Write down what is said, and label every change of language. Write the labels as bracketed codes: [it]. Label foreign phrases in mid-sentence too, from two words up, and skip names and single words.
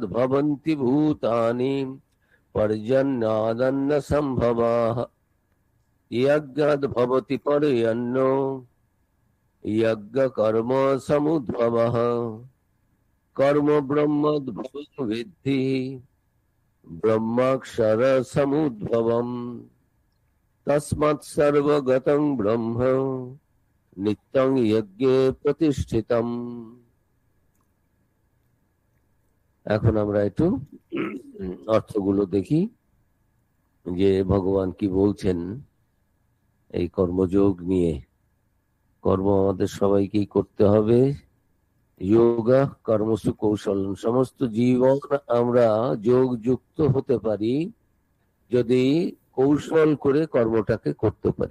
[sa] भवन्ति भूतानि पर्जन्यादन्न संभवाः यज्ञाद् भवति पर्यन्नो यज्ञ कर्म समुद्भवः कर्म ब्रह्मोद्भवं विद्धि ब्रह्माक्षर समुद्भवम् तस्मात् सर्वगतं ब्रह्म नित्यं यज्ञे प्रतिष्ठितम्। [bn] এখন আমরা একটু অর্থগুলো দেখি। যে ভগবান কি বলছেন এই কর্মযোগ নিয়ে। কর্ম আমাদের সবাইকেই করতে হবে। [sa] योगा कर्मसु कौशल, [bn] সমস্ত জীবন আমরা যোগ যুক্ত হতে পারি যদি কৌশল করে কর্মটাকে করতে পারি।